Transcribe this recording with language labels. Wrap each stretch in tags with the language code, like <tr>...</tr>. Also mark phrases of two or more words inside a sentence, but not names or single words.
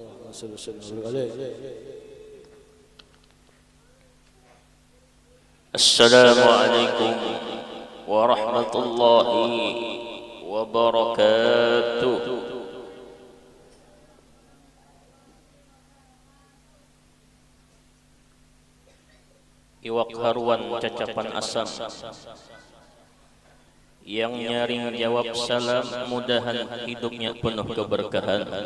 <ar>صل وسلم عليه. السلام عليكم ورحمة الله وبركاته.</ar> <bjn>Iwak haruan cacapan asam, yang nyaring jawab salam, mudahan hidupnya penuh keberkahan.</bjn>